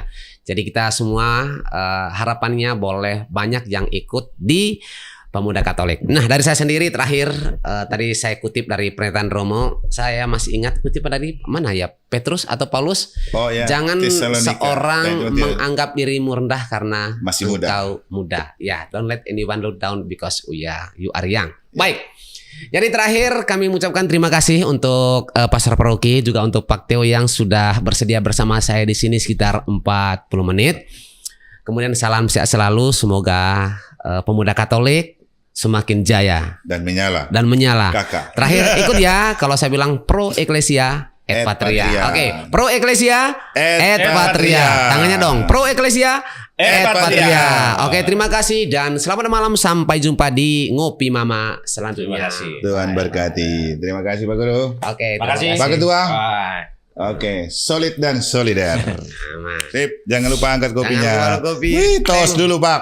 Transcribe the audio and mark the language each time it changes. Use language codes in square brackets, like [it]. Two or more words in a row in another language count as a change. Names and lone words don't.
[id] Jadi kita semua harapannya boleh banyak yang ikut di Pemuda Katolik. Nah, dari saya sendiri terakhir tadi saya kutip dari pernyataan Romo, saya masih ingat kutipan dari mana ya? Petrus atau Paulus? Oh ya. Jangan Tesalonika. seorang Dan itu menganggap dirimu rendah karena Masih muda. engkau muda. Ya, [en] don't let anyone look down because you are young. [id] Baik. Jadi terakhir kami mengucapkan terima kasih untuk Pastor Paroki, juga untuk Pak Theo yang sudah bersedia bersama saya di sini sekitar 40 menit. Kemudian salam sehat selalu, semoga Pemuda Katolik semakin jaya dan menyala. dan menyala. Kakak. Terakhir ikut ya kalau saya bilang [la] pro Ecclesia et Et Patria. Patria. [id] Oke, [la] pro Ecclesia et Et Patria. Patria. [id] Tangannya dong. [la] Pro Ecclesia Et et Patria. Patria. [id] Oke, terima kasih dan selamat malam, sampai jumpa di Ngopi Mama selanjutnya. Terima kasih. Tuhan berkati. Terima kasih Pak Guru. Oke, Terima kasih. Pak Ketua. Bye. Oke, solid dan solider. Aman. Sip, jangan lupa angkat kopinya. Jangan lupa kopi. Wih, tos